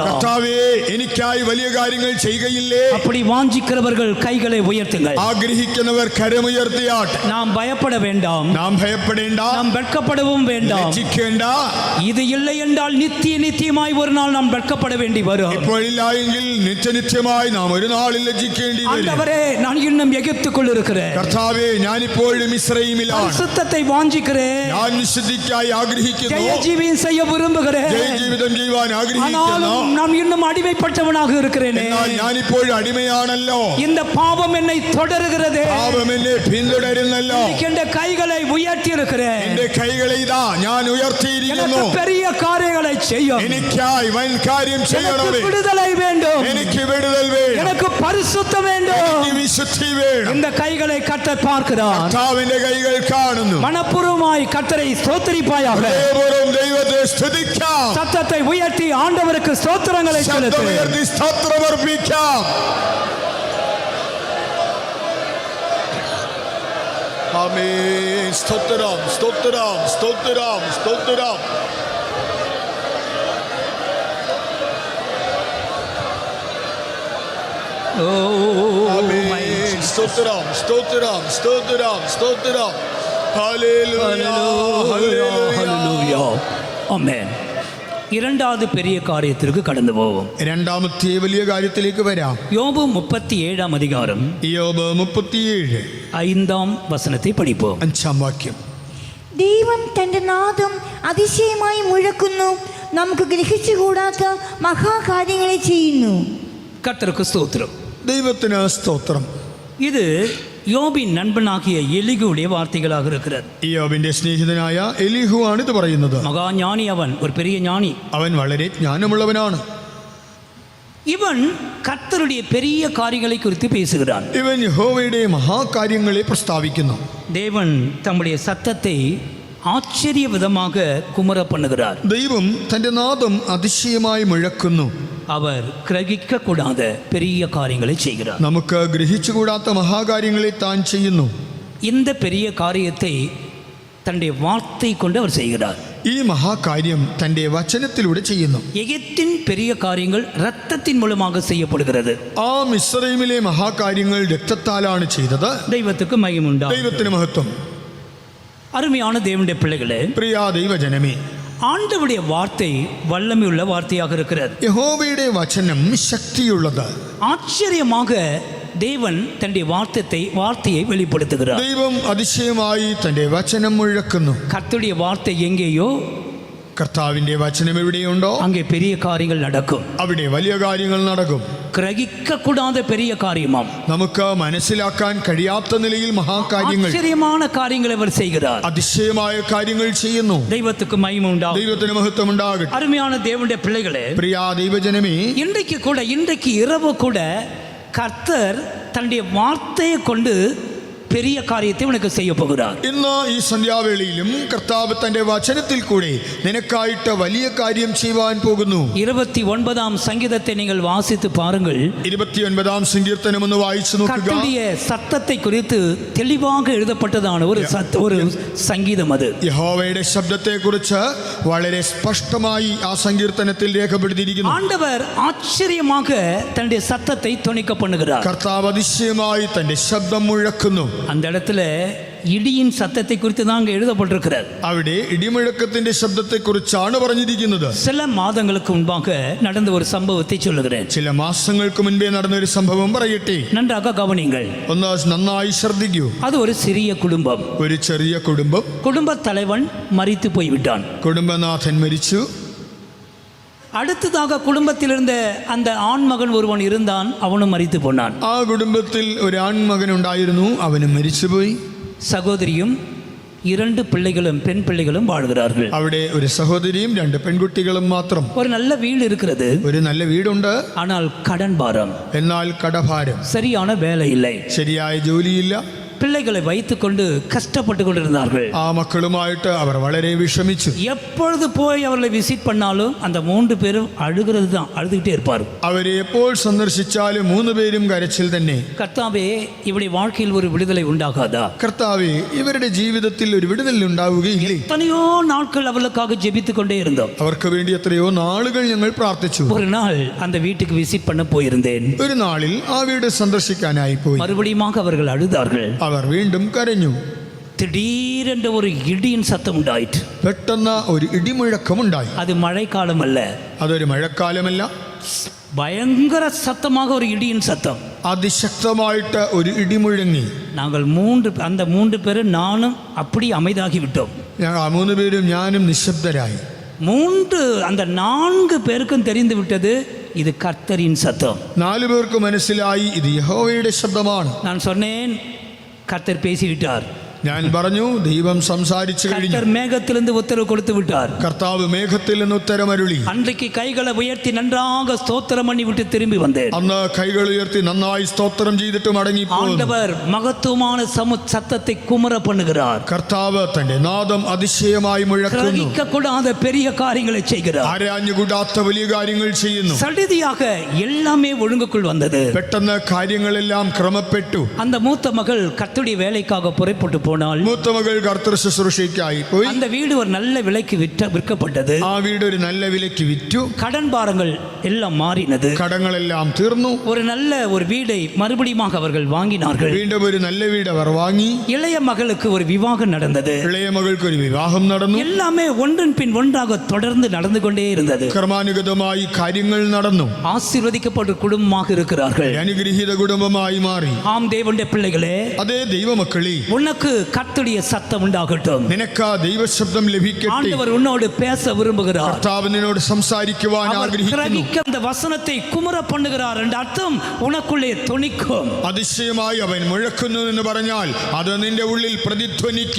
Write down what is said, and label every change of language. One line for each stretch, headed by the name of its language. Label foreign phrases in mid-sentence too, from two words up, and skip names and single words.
Malayalam: കർത്താവേ, എനിക്കായി വലിയ കാര്യങ്ങൾ ചെയ്യുകയില്ലേ?
Tamil: அப்படி வாஞ்சிக்கிறவர்கள் கைகளை உயர்த்துங்கள்.
Malayalam: ആഗ്രഹിക്കുന്നവർ കരമുയർത്തിയാട്ടെ.
Tamil: நாம் பயப்பட வேண்டாம்.
Malayalam: നാം ഭയപ്പെടേണ്ട,
Tamil: நாம் வெட்கப்படவும் வேண்டாம்.
Malayalam: ലജ്ജിക്കേണ്ട.
Tamil: இது இல்லை என்றால் நித்தியமாய் ஒரு நாள் நாம் வெட்கப்பட வேண்டி வரும்.
Malayalam: ഇപ്പോഴില്ല എങ്കിൽ നിത്യനിത്യമായി നാം ഒരു നാളിൽ ലജ്ജിക്കേണ്ടി വരും.
Tamil: ஆண்டவரே, நான் இன்னும் எகிப்துக்குள் இருக்கிறேன்.
Malayalam: കർത്താവേ, ഞാനിപ്പോഴും ഇസ്രായേലിലാണ്.
Tamil: பரிசுத்தத்தை வாஞ்சிக்கிறேன்.
Malayalam: ഞാൻ വിശുദ്ധിക്കായി ആഗ്രഹിക്കുന്നു.
Tamil: ஜெய ஜீவியம் செய்ய விரும்புகிறேன்.
Malayalam: ജയജീവിതം ചെയ്യുവാൻ ആഗ്രഹിക്കുന്നു.
Tamil: ஆனாலும் நான் இன்னும் அடிமைப்பட்டவனாக இருக்கிறேனே.
Malayalam: എന്നാൽ ഞാനിപ്പോഴും അടിമയാണല്ലോ.
Tamil: இந்த பாவம் என்னை தொடരുகிறது.
Malayalam: പാപം എന്നെ പിന്തുടരുന്നല്ലോ.
Tamil: என் கைகளை உயர்த்தி இருக்கிறேன்.
Malayalam: എന്റെ കൈകളെ ഇതാ ഞാൻ ഉയർത്തിയിരിക്കുന്നു.
Tamil: எனக்கு பெரிய காரியங்களை செய்யும்.
Malayalam: എനിക്കായി വൻ കാര്യം ചെയ്യണമേ.
Tamil: எனக்கு விடுதலை வேண்டும்.
Malayalam: എനിക്ക് വിടുതൽ വേണം.
Tamil: எனக்கு பரிசுத்தம் வேண்டும்.
Malayalam: എനിക്ക് വിശുദ്ധി വേണം.
Tamil: இந்த கைகளை கர்த்தர் பார்க்கிறார்.
Malayalam: കർത്താവിന്റെ കൈകൾ കാണുന്നു.
Tamil: மனப்பூர்வமாய் கர்த்தரை ஸ்தோத்திரிப்பாயாக.
Malayalam: ഹൃദയപൂർവ്വം ദൈവത്തെ സ്തുതിക്കാം.
Tamil: சத்தத்தை உயர்த்தி ஆண்டவருக்கு ஸ்தோத்திரங்களை செலுத்து.
Malayalam: ശബ്ദമുയർത്തി സ്തോത്രമർപ്പിക്കാം. ആമേൻ. സ്തോത്രം, സ്തോത്രം, സ്തോത്രം, സ്തോത്രം. ആമേൻ. സ്തോത്രം, സ്തോത്രം, സ്തോത്രം, സ്തോത്രം. ഹല്ലേലൂയ, ഹല്ലേലൂയ.
Tamil: ஆமென். இரண்டாவது பெரிய காரியத்திற்கு கடந்து போவோம்.
Malayalam: രണ്ടാമത്തെ വലിയ കാര്യത്തിലേക്ക് വരാം.
Tamil: யோபு 37 அதிகாரம்
Malayalam: യോബ് 37
Tamil: 5 வசனத்தை படிப்போம்.
Malayalam: 5 വാക്യം. ദൈവം തൻ്റെ നാദം അതിശയമായി മുഴക്കുന്നു, നമുക്ക് ഗ്രഹിച്ചുകൂടാത്ത മഹാകാര്യങ്ങളെ ചെയ്യുന്നു.
Tamil: கர்த்தருக்கு ஸ்தோத்திரம்.
Malayalam: ദൈവത്തിന് സ്തോത്രം.
Tamil: இது யோபின் நண்பனாகிய எலிகுடைய வார்த்தைகளாக இருக்கிறது.
Malayalam: യോബിന്റെ സ്നേഹിതനായ എലീഹു ആണ് ഇത് പറയുന്നത്.
Tamil: மகா ஞானி அவன், ஒரு பெரிய ஞானி.
Malayalam: അവൻ വളരെ ജ്ഞാനമുള്ളവനാണ്.
Tamil: இவன் கர்த்தருடைய பெரிய காரியங்களை குறித்து பேசுகிறான்.
Malayalam: ഇവൻ യഹോവയുടെ മഹാകാര്യങ്ങളെ പ്രസ്താവിക്കുന്നു.
Tamil: தேவன் தம்முடைய சத்தத்தை ஆச்சரிய விதமாக குமர பண்ணுகிறார்.
Malayalam: ദൈവം തന്റെ നാദം അതിശയമായി മുഴക്കുന്നു.
Tamil: அவர் கிரகிக்க கூடாத பெரிய காரியங்களை செய்கிறார்.
Malayalam: നമുക്ക് ഗ്രഹിച്ചുകൂടാത്ത മഹാകാര്യങ്ങളെ താൻ ചെയ്യുന്നു.
Tamil: இந்த பெரிய காரியத்தை தன்னுடைய வார்த்தை கொண்டு அவர் செய்கிறார்.
Malayalam: ഈ മഹാകാര്യം തന്റെ വചനത്തിലൂടെ ചെയ്യുന്നു.
Tamil: எகிப்தின் பெரிய காரியங்கள் இரத்தத்தின் மூலமாக செய்யப்படுகிறது.
Malayalam: ആ മിസ്രയീമിലെ മഹാകാര്യങ്ങൾ രക്തത്താലാണ് ചെയ്തത്.
Tamil: தெய்வத்துக்கு மகிமை உண்டாகும்.
Malayalam: ദൈവത്തിന് മഹത്വം.
Tamil: அருமையான தேவனுடைய பிள்ளைகளே,
Malayalam: പ്രിയ ദൈവജനമേ,
Tamil: ஆண்டவருடைய வார்த்தை வல்லமையுள்ள வார்த்தையாக இருக்கிறது.
Malayalam: യഹോവയുടെ വചനം ശക്തിയുള്ളത്.
Tamil: ஆச்சரியமாக தேவன் தன்னுடைய வார்த்தையை வெளிப்படுத்துகிறார்.
Malayalam: ദൈവം അതിശയമായി തന്റെ വചനം മുഴക്കുന്നു.
Tamil: கர்த்தருடைய வார்த்தை எங்கேயோ
Malayalam: കർത്താവിന്റെ വചനം എവിടെയുണ്ടോ
Tamil: அங்கே பெரிய காரியங்கள் நடக்கும்.
Malayalam: അവിടെ വലിയ കാര്യങ്ങൾ നടക്കും.
Tamil: கிரகிக்க கூடாத பெரிய காரியமாம்.
Malayalam: നമുക്ക് മനസ്സിലാക്കാൻ കഴിയാത്ത നിലയിൽ മഹാകാര്യങ്ങൾ,
Tamil: ஆச்சரியமான காரியங்களை அவர் செய்கிறார்.
Malayalam: അതിശയമായ കാര്യങ്ങൾ ചെയ്യുന്നു.
Tamil: தெய்வத்துக்கு மகிமை உண்டாகும்.
Malayalam: ദൈവത്തിന് മഹത്വം ഉണ്ടാകട്ടെ.
Tamil: அருமையான தேவனுடைய பிள்ளைகளே,
Malayalam: പ്രിയ ദൈവജനമേ,
Tamil: இன்றைக்கு இரவு கூட கர்த்தர் தன்னுடைய வார்த்தையை கொண்டு பெரிய காரியத்தை உனக்கு செய்ய போகிறார்.
Malayalam: ഇന്ന് ഈ സന്ധ്യാവേളയിലും കർത്താവ് തന്റെ വചനത്തിൽ കൂടെ നിനക്കായിട്ട് വലിയ കാര്യം ചെയ്യുവാൻ പോകുന്നു.
Tamil: 29ஆம் சங்கீதத்தை நீங்கள் வாசித்து பாருங்கள்.
Malayalam: 29ஆം സങ്കീർത്തനം ഒന്ന് വായിച്ചു നോക്കുക.
Tamil: கர்த்தருடைய சத்தத்தை குறித்து தெளிவாக எழுதப்பட்டதான ஒரு சங்கீதம் அது.
Malayalam: യഹോവയുടെ ശബ്ദത്തെക്കുറിച്ച് വളരെ സ്പഷ്ടമായി ആ സങ്കീർത്തനത്തിൽ രേഖപ്പെടുത്തിയിരിക്കുന്നു.
Tamil: ஆண்டவர் ஆச்சரியமாக தன்னுடைய சத்தத்தை தொனிக்க பண்ணுகிறார்.
Malayalam: കർത്താവ് അതിശയമായി തന്റെ ശബ്ദം മുഴക്കുന്നു.
Tamil: அந்த இடத்துல இடியின் சத்தத்தை குறித்து தான் அங்கே எழுதப்பட்டிருக்கிறது.
Malayalam: അവിടെ ഇടിമുഴക്കത്തിന്റെ ശബ്ദത്തെക്കുറിച്ചാണ് പറഞ്ഞിരിക്കുന്നത്.
Tamil: சில மாதங்களுக்கு முன்பாக நடந்த ஒரு சம்பவத்தை சொல்லுகிறேன்.
Malayalam: ചില മാസങ്ങൾക്ക് മുൻപേ നടന്ന ഒരു സംഭവം പറയട്ടെ.
Tamil: நன்றாக கவனிங்கள்.
Malayalam: ഒന്ന് നന്നായി ശ്രദ്ധിക്കൂ.
Tamil: அது ஒரு சிறிய குடும்பம்.
Malayalam: ഒരു ചെറിയ കുടുംബം.
Tamil: குடும்ப தலைவன் மரித்து போய்விட்டான்.
Malayalam: കുടുംബനാഥൻ മരിച്ചു.
Tamil: அடுத்ததாக குடும்பத்தில் இருந்த அந்த ஆண்மகன் ஒருவன் இருந்தான், அவனும் மரித்து போனான்.
Malayalam: ആ കുടുംബത്തിൽ ഒരു ആൺമകൻ ഉണ്ടായിരുന്നു, അവനും മരിച്ചുപോയി.
Tamil: சகோதரியும் 2 பிள்ளைகளும் பெண் பிள்ளைகளும் வாழ்கிறார்கள்.
Malayalam: അവിടെ ഒരു സഹോദരിയും 2 പെൺകുട്ടികളും മാത്രം.
Tamil: ஒரு நல்ல வீடு இருக்கிறது,
Malayalam: ഒരു നല്ല വീടുണ്ട്.
Tamil: ஆனால் கடன் பாரம்,
Malayalam: എന്നാൽ കടഭാരം,
Tamil: சரியான வேலை இல்லை,
Malayalam: ശരിയായ ജോലിയില്ല.
Tamil: பிள்ளைகளை வைத்துக்கொண்டு கஷ்டப்பட்டு கொண்டிருந்தார்கள்.
Malayalam: ആ മക്കളുമായിട്ട് അവർ വളരെ വിഷമിച്ചു.
Tamil: எப்பொழுது போய் அவர்களை விசிட் பண்ணாலும் அந்த 3 பேரும் அழுகிறது தான், அழுதுகிட்டே இருப்பார்.
Malayalam: അവരെ എപ്പോൾ സന്ദർശിച്ചാലും 3 പേരും കരച്ചിൽ തന്നെ.
Tamil: கர்த்தாவே, இவருடைய வாழ்க்கையில் ஒரு விடுதலை உண்டாகாதா?
Malayalam: കർത്താവേ, ഇവരുടെ ജീവിതത്തിൽ ഒരു വിടുതൽ ഉണ്ടാവുകയില്ലേ?
Tamil: எத்தனையோ நாட்கள் அவர்களுக்காக ஜெபித்துக் கொண்டே இருந்தோம்.
Malayalam: അവർക്ക് വേണ്ടി എത്രയോ നാളുകൾ ഞങ്ങൾ പ്രാർത്ഥിച്ചു.
Tamil: ஒரு நாள் அந்த வீட்டுக்கு விசிட் பண்ண போயிருந்தேன்.
Malayalam: ഒരു നാളിൽ ആ വീട് സന്ദർശിക്കാനായി പോയി.
Tamil: மறுபடியும் அவர்கள் அழுதார்கள்.
Malayalam: അവർ വീണ്ടും കരഞ്ഞു.
Tamil: திடீரென்று ஒரு இடியின் சத்தம் உண்டாயிற்று.
Malayalam: പെട്ടെന്ന് ഒരു ഇടിമുഴക്കമുണ്ടായി.
Tamil: அது மழைக்காலம் அல்ல,
Malayalam: അതൊരു മഴക്കാലമല്ല,
Tamil: பயங்கர சத்தமாக ஒரு இடியின் சத்தம்.
Malayalam: അതിശക്തമായിട്ട് ഒരു ഇടിമുഴങ്ങി.
Tamil: நாங்கள் அந்த 3 பேரும் நானும் அப்படி அமைதாகி விட்டோம்.
Malayalam: ഞങ്ങൾ 3 പേരും ഞാനും നിശബ്ദരായി.
Tamil: அந்த 4 பேருக்கும் தெரிந்து விட்டது, இது கர்த்தரின் சத்தம்.
Malayalam: 4 പേർക്ക് മനസ്സിലായി ഇത് യഹോവയുടെ ശബ്ദമാണ്.
Tamil: நான் சொன்னேன், கர்த்தர் பேசிவிட்டார்.
Malayalam: ഞാൻ പറഞ്ഞു, ദൈവം സംസാരിച്ചു കഴിഞ്ഞു.
Tamil: கர்த்தர் மேகத்திலிருந்து உத்தரவு கொடுத்து விட்டார்.
Malayalam: കർത്താവ് മേഘത്തിൽ നിന്ന് ഉത്തരമരുളി.
Tamil: அன்றைக்கு கைகளை உயர்த்தி நன்றாக ஸ்தோத்திரம் பண்ணி விட்டு திரும்பி வந்தேன்.
Malayalam: അന്ന് കൈകൾ ഉയർത്തി നന്നായി സ്തോത്രം ചെയ്തിട്ട് മടങ്ങി പോന്നു.
Tamil: ஆண்டவர் மகத்துவமான சத்தத்தை குமர பண்ணுகிறார்.
Malayalam: കർത്താവ് തന്റെ നാദം അതിശയമായി മുഴക്കുന്നു.
Tamil: கிரகிக்க கூடாத பெரிய காரியங்களை செய்கிறார்.
Malayalam: ആരാഞ്ഞുകൂടാത്ത വലിയ കാര്യങ്ങൾ ചെയ്യുന്നു.
Tamil: சடிதியாக எல்லாமே ஒழுங்குக்குள் வந்தது.
Malayalam: പെട്ടെന്ന് കാര്യങ്ങളെല്ലാം ക്രമപ്പെട്ടു.
Tamil: அந்த மூத்த மகள் கர்த்தருடைய வேலைக்காக புறப்பட்டு போனால்,
Malayalam: മൂത്ത മകൾ കർത്തൃ ശുശ്രൂഷയ്ക്കായി പോയി.
Tamil: அந்த வீடு ஒரு நல்ல விலைக்கு விற்கப்பட்டது.
Malayalam: ആ വീട് ഒരു നല്ല വിലയ്ക്ക് വിറ്റു.
Tamil: கடன் பாரங்கள் எல்லாம் மாறினது.
Malayalam: കടങ്ങളെല്ലാം തീർന്നു.
Tamil: ஒரு நல்ல ஒரு வீடை மறுபடியும் அவர்கள் வாங்கினார்கள்.
Malayalam: വീണ്ടും ഒരു നല്ല വീട് അവർ വാങ്ങി.
Tamil: இளைய மகளுக்கு ஒரு விவாகம் நடந்தது.
Malayalam: ഇളയ മകൾക്ക് ഒരു വിവാഹം നടന്നു.
Tamil: எல்லாமே ஒன்றன் பின் ஒன்றாக தொடர்ந்து நடந்து கொண்டே இருந்தது.
Malayalam: ക്രമാനുഗതമായി കാര്യങ്ങൾ നടന്നു.
Tamil: ஆசீர்வதிக்கப்பட்ட குடும்பமாக இருக்கிறார்கள்.
Malayalam: അനുഗ്രഹീത കുടുംബമായി മാറി.
Tamil: ஆம் தேவனுடைய பிள்ளைகளே,
Malayalam: അതേ ദൈവമക്കളി,
Tamil: உனக்கு கர்த்தருடைய சத்தம் உண்டாகட்டும்.
Malayalam: നിനക്ക് ആ ദൈവശബ്ദം ലഭിക്കട്ടെ.
Tamil: ஆண்டவர் உன்னோடு பேச விரும்புகிறார்.
Malayalam: കർത്താവ് നിന്നോട് സംസാരിക്കുവാൻ
Tamil: அவர்
Malayalam: ആഗ്രഹിക്കുന്നു.
Tamil: கிரகிக்க அந்த வசனத்தை குமர பண்ணுகிறார் என்ற அர்த்தம் உனக்குள்ளே தொனிக்கும்.
Malayalam: അതിശയമായി അവൻ മുഴക്കുന്നു എന്ന് പറഞ്ഞാൽ അത് നിന്റെ ഉള്ളിൽ പ്രതിധ്വനിക്കും.